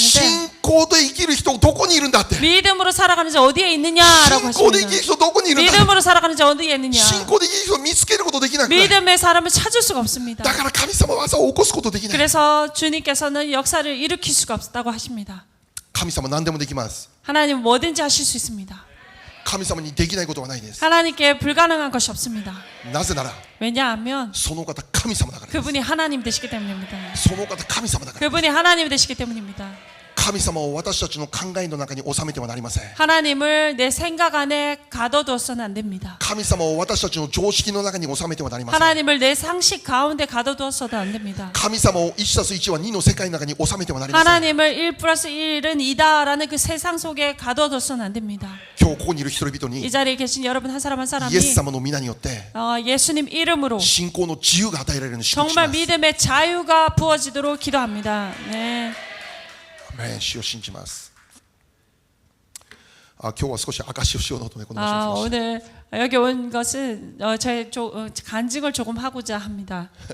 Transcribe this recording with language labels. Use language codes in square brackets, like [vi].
[ja] 信仰で生きる人どこにいるんだって [ko] 믿음으로 살아가는 자 어디에 있느냐라고 [ja] 信仰で生き [ko] 하십니다. [ja] る人どこにいるんだ [ko] 믿음으로 살아가는 자 어디에 있느냐? [ja] 信仰で生きる人を見つけることできなくて [ko] 믿음의 사람을 찾을 수가 없습니다. [ja] だから神様は技を起こすことできない [ko] 그래서 주님께서는 역사를 일으킬 수가 없다고 하십니다. [ja] 神様何でもできます [ko] 하나님은 뭐든지 하실 수 있습니다. [ja] 神様にできないことはないです [ko] 하나님께 불가능한 것이 없습니다. [ja] なぜなら [ko] 왜냐하면 [ja] その方神様だからです [ko] 그분이 하나님 되시기 때문입니다. [ja] その方神様だから [ko] 그분이 하나님 되시기 때문입니다. [ja] 神様を私たちの考えの中に収めてはなりません [ko] 하나님을 내 생각 안에 가둬두어서는 안 됩니다. [ja] 神様を私たちの常識の中に収めてはなりません [ko] 하나님을 내 상식 가운데 가둬두어서도 안 됩니다. [ja] 神様を 1+1 は2の世界の中に収めてはなりません [ko] 하나님을 1+1은 2다라는 그 세상 속에 가둬둬서는 안 됩니다. [ja] 今日ここにいる人々 [ko] 이 [ja] に [ko] 자리에 계신 여러분 한 사람 한 사람이 [ja] イエス様の皆によって [ko] 예수님 이름으로 [ja] 信仰の自由が与えられるように祝福しま [ko] 정말 [ja] す [ko] 믿음의 자유가 부어지도록 기도합니다. 네. [ja] アメン主を信じます今日は少し証しをしようとねこの場所に来ました [ko] 오늘 여기 온 것은 간증을 조금 하고자 합니다.